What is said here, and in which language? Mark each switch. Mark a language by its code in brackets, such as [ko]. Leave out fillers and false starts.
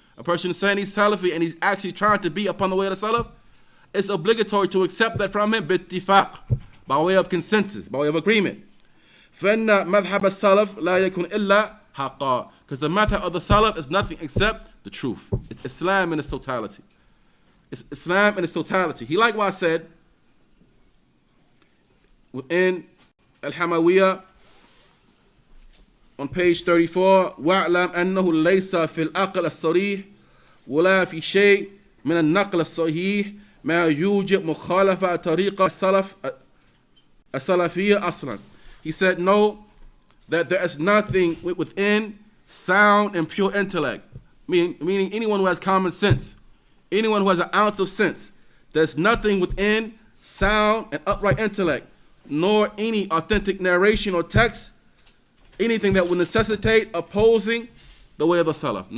[en] A person is saying he's Salafi and he's actually trying to be upon the way of the Salaf, it's obligatory to accept that from him bittifaq, by way of consensus, by way of agreement. [ar] فَإِنَّ مَذْهَبَ السَّلَفِ لَا يَكُنْ إِلَّا حَقًّا. [en] Because the madhab of the Salaf is nothing except the truth. It's Islam in its totality. It's Islam in its totality. He likewise said within Al-Hamawiyah on page 34, [ar] وَاعْلَمْ أَنَّهُ لَيْسَ فِي الْأَقْلِ الصَّرِيحِ وَلَا فِي شَيْءٍ مِنَ النَّقْلِ الصَّحِيحِ مَا يُوجِبْ مُخَالَفَةَ طَرِيقَ السَّلَفِيَّةِ أَصْلًا. [en] He said, no, that there is nothing within sound and pure intellect, meaning anyone who has common sense, anyone who has an ounce of sense, there's nothing within sound and upright intellect, nor any authentic narration or text, anything that would necessitate opposing the way of the Salaf.